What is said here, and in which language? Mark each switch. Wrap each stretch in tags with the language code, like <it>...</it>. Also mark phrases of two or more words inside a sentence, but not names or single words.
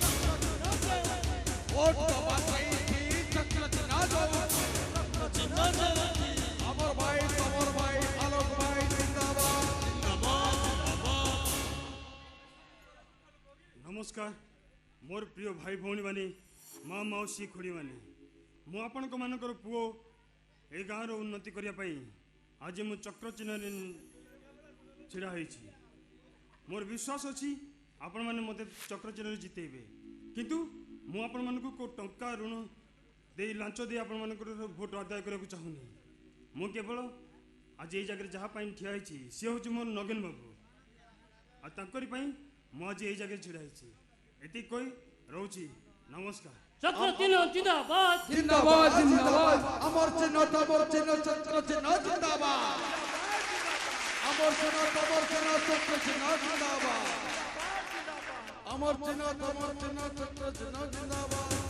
<hi>वोट दबा सही चक्र चिन्ह चिन्ह जयती अमर भाई तमर भाई आलोक भाई जिंदाबाद जिंदाबाद जिंदाबाद</hi> <or>ନମସ୍କାର ମୋର ପ୍ରିୟ ଭାଇ ଭଉଣୀ ମାନେ ମା ମାଉସୀ ଖୁଡ଼ୀ ମାନେ ମୁଁ ଆପଣ ମାନଙ୍କର ପୁଅ ଏ ଗାଁ ଉନ୍ନତି କରିବା ପାଇଁ ଆଜି ମୁଁ ଚକ୍ର ଚିହ୍ନ ଛିଡ଼ା ହୋଇଛି ମୋର ବିଶ୍ୱାସ ଅଛି ଆପଣ ମାନେ ମତେ ଚକ୍ର ଚିହ୍ନ ଜିତେଇବେ କିନ୍ତୁ ମୁଁ ଆପଣ ମାନଙ୍କୁ କୋ ଟଙ୍କା ଋଣ ଦେଇ ଲାଞ୍ଚ ଦେଇ ଆପଣ ମାନଙ୍କର ଭୋଟ ଆଦାୟ କରିବା ଚାହୁଁନି ମୁଁ କେବଳ ଆଜି ଏ ଜାଗା ଯହିଁ ଠିଆ ହୋଇଛି ସେ ହେଉଛି ମୋର ନଗେନ ବାବୁ ଆଉ ତାଙ୍କରି ପାଇଁ ମୋ ଆଜି ଏହି ଜାଗା ଛିଡ଼ା ହିଚି ଏଠି କୋଇ ରହୁଛି ନମସ୍କାର</or> <hi>चक्र चिन्ह जिंदाबाद जिंदाबाद जिंदाबाद अमर चिन्ह तमर चिन्ह चक्र चिन्ह जिंदाबाद अमर चिन्ह तमर चिन्ह चक्र चिन्ह जिंदाबाद अमर चिन्ह तमर चिन्ह चक्र चिन्ह जिंदाबाद</hi>